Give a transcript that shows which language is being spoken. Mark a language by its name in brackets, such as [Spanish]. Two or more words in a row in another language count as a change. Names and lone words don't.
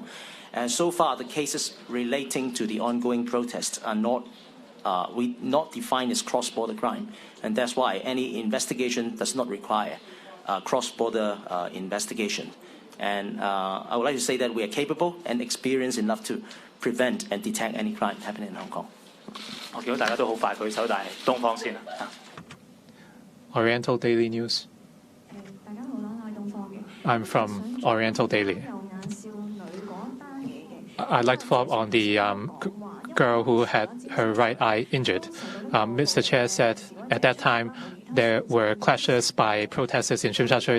[English] And so far, the cases relating to the ongoing protests are not defined as cross-border crime, and that's why any investigation does not require cross-border investigation. And I would like to say that we are capable and experienced enough to prevent and detect any crime happening in Hong Kong. [Cantonese] 我見到大家都好快舉手，但係東方先啦。 [English] Oriental Daily News. I'm from Oriental Daily. I'd like to follow up on the girl who had her right eye injured. Mr. Chair said at that time there were clashes by protesters in Tsim Sha Tsui.